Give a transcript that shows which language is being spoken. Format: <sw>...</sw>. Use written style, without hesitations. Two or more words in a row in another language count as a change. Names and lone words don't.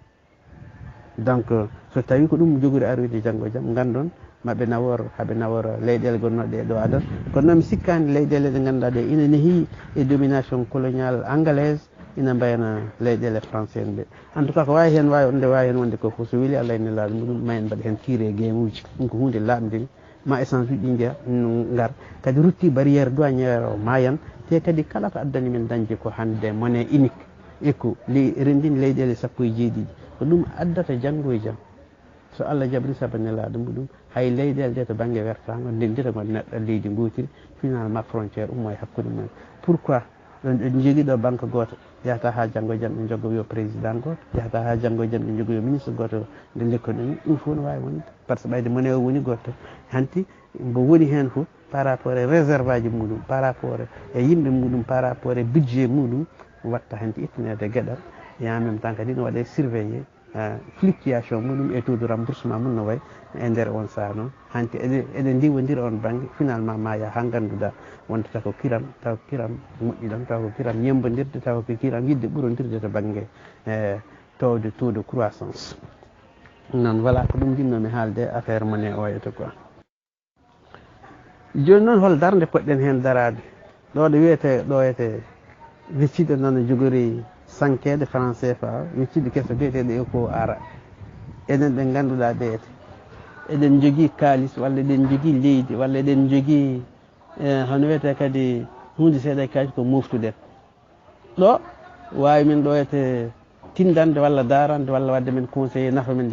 <ff>donc so tawi ko ɗum jogori aroyde janggo e jaam gandon maɓe haɓe nawora leyɗele gonnoɗe e ɗo adan kono noon mi sikkani leyɗele ɗe ganduɗa ɗe ina neehi e</ff> <fr>domination colonial anglaise</fr> <ff>ina mbayna leyɗele français en ɓe</ff> <fr>en tout cas</fr> <ff>ko wawi hen wonde ko foof so weeli Allah ene laaɗa muɗum ma en mbaɗa hen tiré game uji ɗum ko hunde lamde ma essence uji ɗi jeeya gar kadi rutti</ff> <fr>barriére douaniére</fr> <ff>o mayan te kadi kala ko addani men dañde ko hande</ff> <fr>monnaie unique</fr> <ff>eko rendin leyɗele sappo e jeeɗiɗi ko ɗum addata janggo e jaam so Allah jabri saabu nelaɗo muɗum hay leyɗele nde to banggue wertago ndendira go neɗɗo leydi gotiri finalement frontiére ummo e hakkude mumen pourquoi ɗon jogui ɗo banque goto yahata ha janggo e jaam ɓe joggo yo président goto yahata ha janggo e jaam ɓe joggo yo ministre goto nde lekkoɗen ɗum fof no wawi wonde</ff> <fr>par ce que</fr> <ff>ɓayde monnaie o woni goto hanti mbo woni hen foof</ff> <fr>par rapport</fr> <ff>e réserve aji muɗum</ff> <fr>par rapport</fr> <ff>e yimɓe muɗum</ff> <fr>par rapport</fr> <ff>e budget muɗum watta hanti ittanede gueɗal</ff> <fr>et en même temps</fr> <ff>kadi no waɗe surveillé fluctuation muɗum e</ff> <fr>taux de remboursement</fr> <ff>mum no way e nder on saaha noon hanti eɗen ndiwodira on banggue finalement ma ya ha ganduɗa wonta ko kiram taw kiram moƴƴi ɗon taw ko kiram yembodirde taw ko kiram yidde ɓurodirde to banggue towde</ff> <fr>taux de croissance</fr> <ff>noon voilà ko ɗum jinnomi haalde affaire monnaie o yeyta quoi joni noon hol darde poɗɗen hen darade ɗo ɗo wiyete ɗo yete wicciɗo noon jogori sankede franc CFA wicciɗo kesso biyeteɗo eko ara enen ɓe ganduɗa ɓeyete eɗen jogui kalis walla eɗen jogui leydi walla eɗen jogui hono wiyete kadi hunde seeɗa e kalis ko moftuɗen ɗo wawi min ɗo yete tindande walla darande walla wadde men conseillé nafa men</ff>